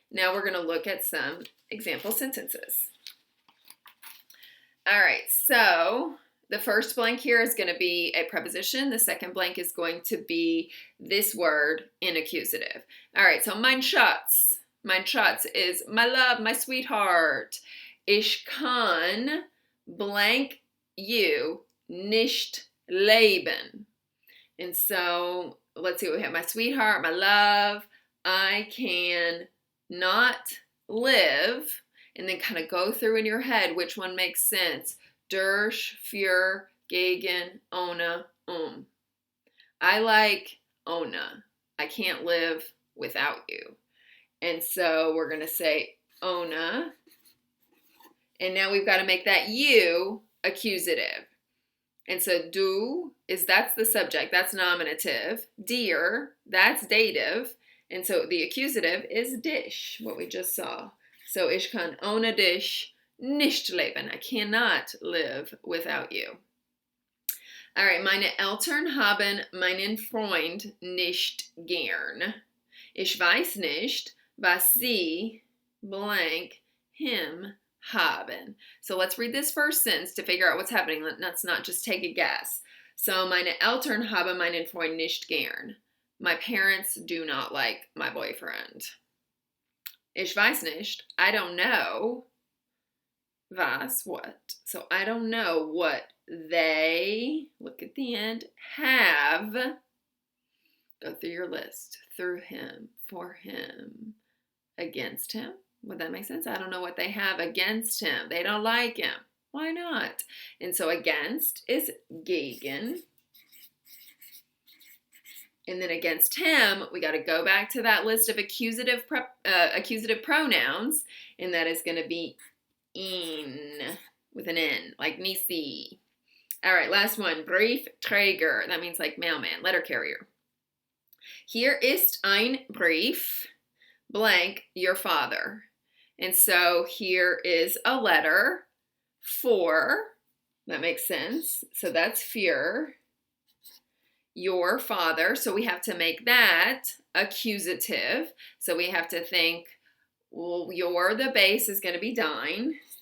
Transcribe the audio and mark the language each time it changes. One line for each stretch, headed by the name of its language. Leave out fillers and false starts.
English: Now we're going to look at some example sentences. All right, so the first blank here is going to be a preposition. The second blank is going to be this word in accusative. All right, so
German: mein Schatz. Mein Schatz
English: is my love, my sweetheart.
German: Ich kann
English: blank you
German: nicht leben.
English: And so let's see what we have. My sweetheart, my love, I can not live. And then kind of go through in your head which one makes sense.
German: Durch, für, gegen, ohne,
English: I like
German: ohne.
English: I can't live without you. And so we're going to say ohne. And now we've got to make that you accusative. And so du that's the subject, that's nominative. Dir, that's dative. And so the accusative is dich, what we just saw. So
German: ich kann ohne dich nicht leben.
English: I cannot live without you.
German: All right, meine Eltern haben meinen Freund nicht gern. Ich weiß nicht, was sie
English: blank him
German: haben.
English: So let's read this first sentence to figure out what's happening. Let's not just take a guess.
German: So meine Eltern haben meinen Freund nicht gern.
English: My parents do not like my boyfriend.
German: Ich weiß nicht.
English: I don't know. Was, what? So I don't know what they, look at the end, have. Go through your list. Through him, for him, against him. Would that make sense? I don't know what they have against him. They don't like him. Why not? And so against is gegen. And then against him, we got to go back to that list of accusative pronouns, and that is going to be in with an N, like Nisi. All right, last one, Briefträger. That means like mailman, letter carrier.
German: Hier ist ein Brief,
English: blank, your father. And so here is a letter for, that makes sense. So that's für your father. So we have to make that accusative. So we have to think, well, your, the base is going to be dein.